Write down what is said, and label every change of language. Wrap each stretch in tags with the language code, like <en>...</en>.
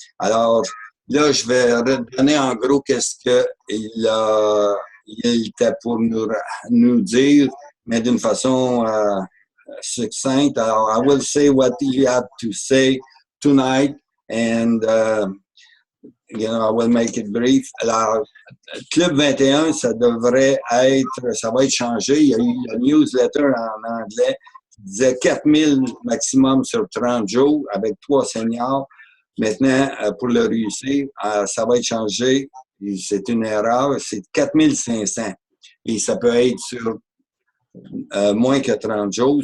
<fr>Alors, là, je vais redonner en gros qu'est-ce qu'il était pour nous dire, mais d'une façon succincte.</fr> <en>Alors, I will say what he had to say tonight, and you know, I will make it brief.</en> <fr>Alors, Club 21, ça va être changé. Il y a eu la newsletter en anglais qui disait 4000 maximum sur 30 jours avec 3 seniors. Maintenant, pour le réussir, ça va être changé. C'est une erreur. C'est 4500. Et ça peut être sur moins que 30 jours.</fr>